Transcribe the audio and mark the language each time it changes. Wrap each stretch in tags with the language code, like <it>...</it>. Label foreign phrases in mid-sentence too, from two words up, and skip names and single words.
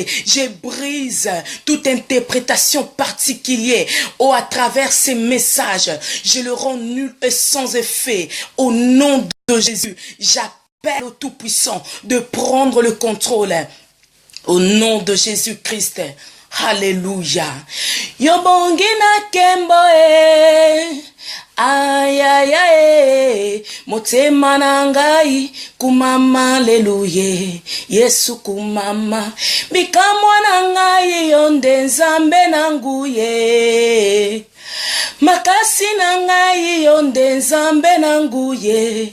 <fr>Je brise toute interprétation particulière. Oh, à travers ces messages, je le rends nul et sans effet. Au nom de Jésus, j'appelle au Tout-Puissant de prendre le contrôle. Au nom de Jésus-Christ. Alléluia.</fr> <ln>Yobongi na kembo ay ay ay, motema na ngai kumama aleluya, Yesu kumama, bikamwa na ngai yonde nzambe na nguye, makasi na ngai yonde nzambe na nguye,</ln>